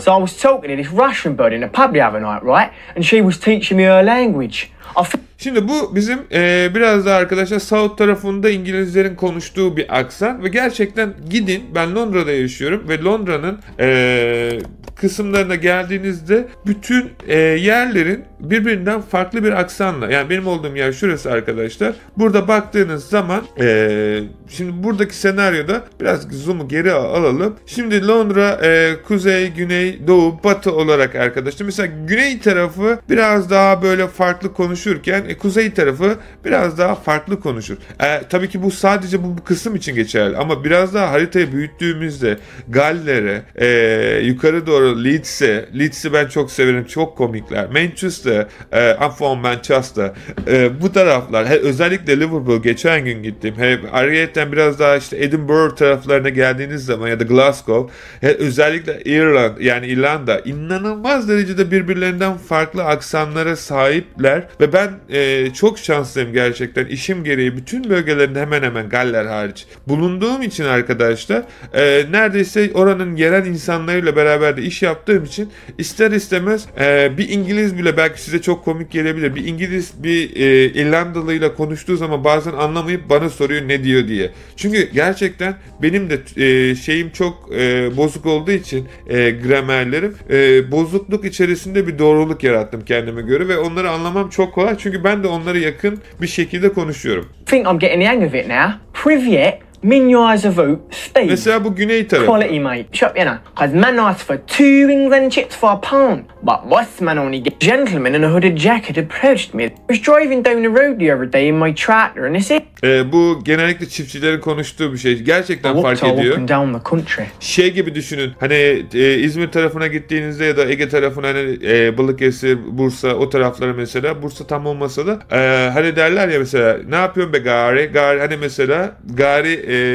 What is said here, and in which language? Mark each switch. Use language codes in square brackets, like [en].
[en] So I was talking to this Russian bird in a pub the other night, right? And she was teaching me her language. [tr] Şimdi bu bizim biraz daha arkadaşlar South tarafında İngilizlerin konuştuğu bir aksan ve gerçekten gidin, ben Londra'da yaşıyorum ve Londra'nın kısımlarına geldiğinizde bütün yerlerin birbirinden farklı bir aksanla, yani benim olduğum yer şurası arkadaşlar. Burada baktığınız zaman şimdi buradaki senaryoda biraz zoom'u geri alalım. Şimdi Londra kuzey, güney, doğu, batı olarak arkadaşlar. Mesela güney tarafı biraz daha böyle farklı konuşurken kuzey tarafı biraz daha farklı konuşur. Tabii ki bu sadece bu kısım için geçerli ama biraz daha haritayı büyüttüğümüzde Galler'e, yukarı doğru Leeds'i ben çok severim. Çok komikler. [en] Manchester, I'm from Manchester. [tr] Bu taraflar, özellikle Liverpool geçen gün gittim. Ayrıyeten biraz daha işte Edinburgh taraflarına geldiğiniz zaman ya da Glasgow, özellikle İrlanda inanılmaz derecede birbirlerinden farklı aksanlara sahipler ve ben çok şanslıyım gerçekten. İşim gereği bütün bölgelerinde hemen hemen Galler hariç bulunduğum için arkadaşlar neredeyse oranın yerel insanlarıyla beraber de iş yaptığım için ister istemez bir İngiliz bile belki size çok komik gelebilir. Bir İngiliz bir İrlandalıyla konuştuğu zaman bazen anlamayıp bana soruyor ne diyor diye. Çünkü gerçekten benim de şeyim çok bozuk olduğu için gramerlerim bozukluk içerisinde bir doğruluk yarattım kendime göre ve onları anlamam çok kolay. Çünkü ben de onlara yakın bir şekilde konuşuyorum. [en] I think I'm getting the hang of it now. [ru] Privyet, Steve. [tr] Mesela bu güney tarafı. [en] Quality mate. Shop, you know. Cause man asked for 2 wings and chips for a pound. But boss man only get gentleman in a hooded jacket approached me. I was driving down the road the other day in my tractor and it's it. [tr] Bu genellikle çiftçilerin konuştuğu bir şey. Gerçekten fark ediyor. Şey gibi düşünün. Hani İzmir tarafına gittiğinizde ya da Ege tarafına hani Balıkesir, Bursa o taraflara mesela. Bursa tam olmasa da hani derler ya mesela ne yapıyorsun be gari? Gari hani mesela gari